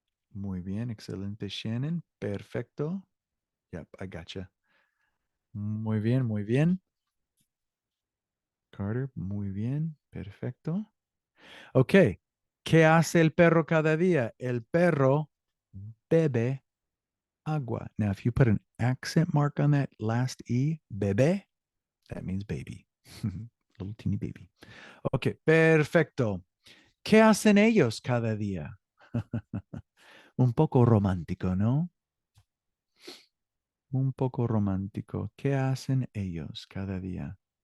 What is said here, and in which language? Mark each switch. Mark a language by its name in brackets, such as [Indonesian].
[Spanish] Muy bien, excelente, Shannon. Perfecto. [English] Yep, I gotcha. [Spanish] Muy bien, muy bien. Carter, muy bien. Perfecto. Okay. ¿Qué hace el perro cada día? El perro bebe agua. [English] Now, if you put an accent mark on that last E, bebe, that means baby. Little teeny baby. Okay, perfecto. [Spanish] ¿Qué hacen ellos cada día? Un poco romántico, ¿no? Un poco romántico. ¿Qué hacen ellos cada día?